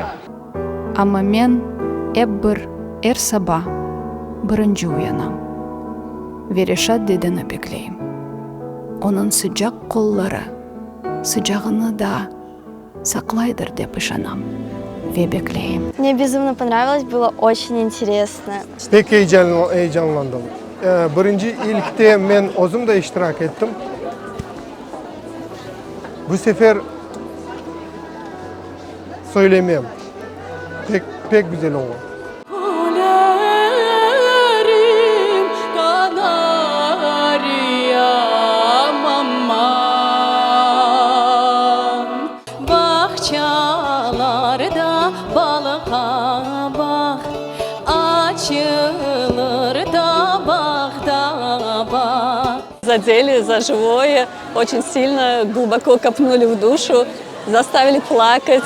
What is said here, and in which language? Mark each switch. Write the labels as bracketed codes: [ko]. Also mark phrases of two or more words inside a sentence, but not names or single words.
[crh] Ama men ebbir sabah birinci uyanam ve Reşat dedeni bekleyim. Onun sıcak kolları sıcağını da saklaydır dep ышанам ve bekleyim. [ru] Мне безумно понравилось, было очень интересно. [crh] Pek heyecanlandım. Birinci ilkte ben özüm de iştirak ettim. Bu sefer söylemeyeyim. Pek güzel oldu. Bahçalarda balığa bak, açılır da bağda bak. [ru] Задели за живое, очень сильно, глубоко копнули в душу, заставили плакать.